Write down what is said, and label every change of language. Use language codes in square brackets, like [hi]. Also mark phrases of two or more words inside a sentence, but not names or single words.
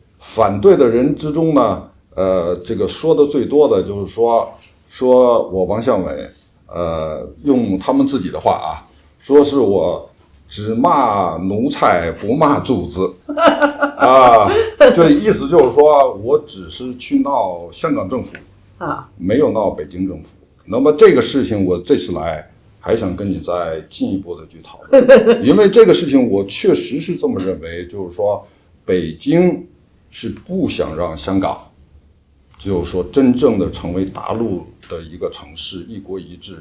[zh] 反對的人之中呢，這個說的最多的就是說我王向偉，用他們自己的話說是我只罵奴才不罵主子這意思就是說我只是去鬧香港政府沒有鬧北京政府。那麼這個事情我這次來還想跟你再進一步的去討論，因為這個事情我確實是這麼認為，就是說北京是不想讓香港就是說真正的成為大陸的一個城市，一國一制。